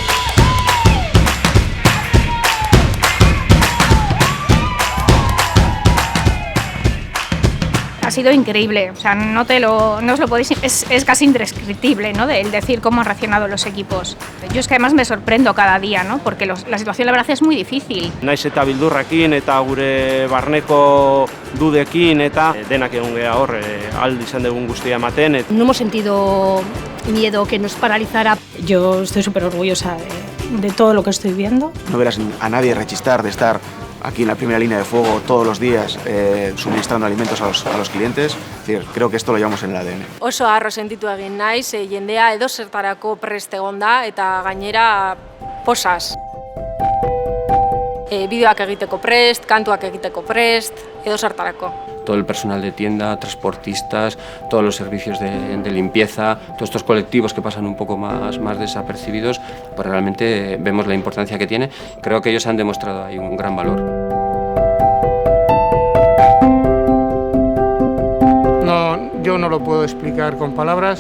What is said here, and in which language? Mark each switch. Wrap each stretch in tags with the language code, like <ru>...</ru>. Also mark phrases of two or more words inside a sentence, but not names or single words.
<es>Ha sido increíble, o sea, no os lo podéis, es casi indescriptible, ¿no? El decir cómo han reaccionado los equipos. Yo es que además me sorprendo cada día, ¿no? Porque la situación la verdad es muy difícil.</es> <eu>Naiz eta bildurrakin eta gure barneko dudekin eta denak egon gea hor aldi izan dugun guztia ematen.</eu> <es>No hemos sentido miedo que nos paralizara. Yo estoy súper orgullosa de todo lo que estoy viendo. No verás a nadie rechistar de estar aquí en la primera línea de fuego todos los días suministrando alimentos a los clientes. Es decir, creo que esto lo llevamos en el ADN.</es> <eu>Oso harro sentitu egin naiz, jendea edozertarako prest egon da eta gainera posaz. Bideoak egiteko prest, kantuak egiteko prest, edozertarako.</eu> <es>Todo el personal de tienda, transportistas, todos los servicios de limpieza, todos estos colectivos que pasan un poco más desapercibidos, pues realmente vemos la importancia que tiene. Creo que ellos han demostrado ahí un gran valor. No, yo no lo puedo explicar con palabras.</es>